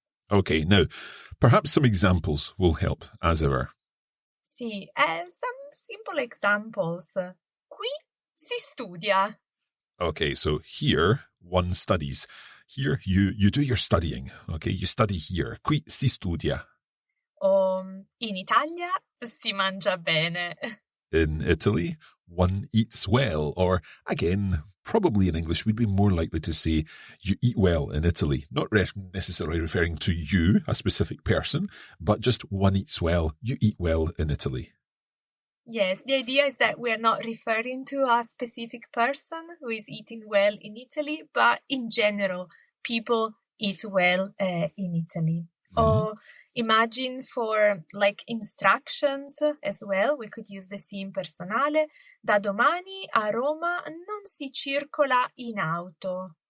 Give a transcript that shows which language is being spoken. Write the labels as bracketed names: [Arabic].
[English] Okay, now, perhaps some examples will help, as ever. [Italian] Sì, [English] some simple examples. [Italian] Qui si studia. [English] Okay, so here, one studies. Here, you do your studying, okay? You study here. [Italian] Qui si studia. In Italia si mangia bene. [English] In Italy, one eats well. Or, again, probably in English, we'd be more likely to say you eat well in Italy. Not necessarily referring to you, a specific person, but just one eats well. You eat well in Italy. Yes, the idea is that we are not referring to a specific person who is eating well in Italy, but in general, people eat well in Italy. Mm-hmm. Or imagine for like instructions as well, we could use the sì impersonale. [Italian] Da domani a Roma non si circola in auto.